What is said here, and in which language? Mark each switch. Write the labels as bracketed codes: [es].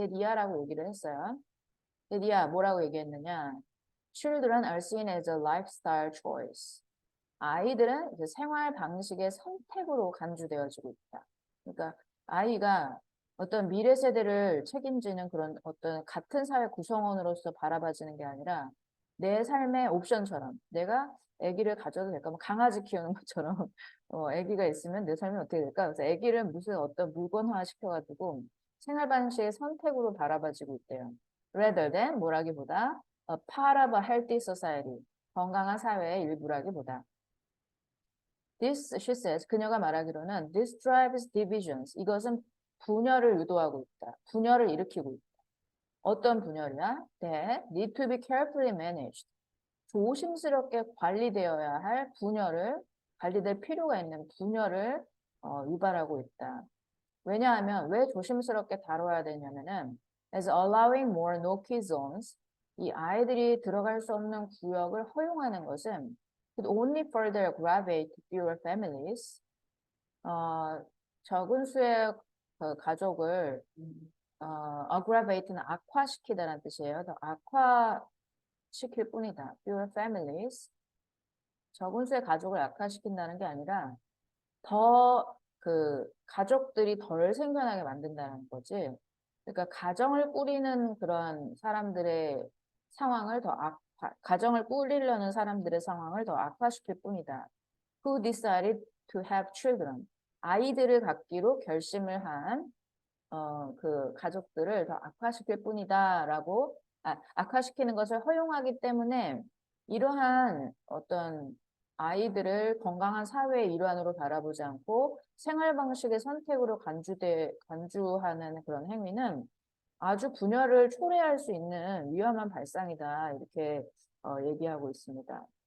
[ko] 데디아라고 얘기를 했어요. 데디아 뭐라고 얘기했느냐? [en] Children are seen as a lifestyle choice. [ko] 아이들은 이제 생활 방식의 선택으로 간주되어지고 있다. 그러니까 아이가 어떤 미래 세대를 책임지는 그런 어떤 같은 사회 구성원으로서 바라봐지는 게 아니라 내 삶의 옵션처럼 내가 아기를 가져도 될까? 뭐 강아지 키우는 것처럼 아기가 있으면 내 삶이 어떻게 될까? 그래서 아기를 무슨 어떤 물건화 시켜가지고 생활 방식의 선택으로 바라봐지고 있대요. [en] Rather than [ko] 뭐라기보다 [en] a part of a healthy society. [ko] 건강한 사회의 일부라기보다. [en] This, she says, [ko] 그녀가 말하기로는 [en] this drives divisions. [ko] 이것은 분열을 유도하고 있다. 분열을 일으키고 있다. 어떤 분열이야? [en] That need to be carefully managed. [ko] 조심스럽게 관리되어야 할 분열을, 관리될 필요가 있는 분열을 유발하고 있다. 왜냐하면 왜 조심스럽게 다뤄야 되냐면은 [en] as allowing more no-key zones. [ko] 이 아이들이 들어갈 수 없는 구역을 허용하는 것은 [en] could only further aggravate fewer families. [ko] 적은 수의 그 가족을 aggravate는 악화시키다라는 뜻이에요. 더 악화시킬 뿐이다. [en] fewer families. [ko] 적은 수의 가족을 악화시킨다는 게 아니라 더 그 가족들이 덜 생겨나게 만든다는 거지. 그러니까 가정을 꾸리는 그런 사람들의 상황을 더 가정을 꾸리려는 사람들의 상황을 더 악화시킬 뿐이다. [en] Who decided to have children? [ko] 아이들을 갖기로 결심을 한 그 가족들을 더 악화시킬 뿐이다라고 악화시키는 것을 허용하기 때문에 이러한 어떤 아이들을 건강한 사회의 일환으로 바라보지 않고 생활 방식의 선택으로 간주하는 그런 행위는 아주 분열을 초래할 수 있는 위험한 발상이다 이렇게 얘기하고 있습니다.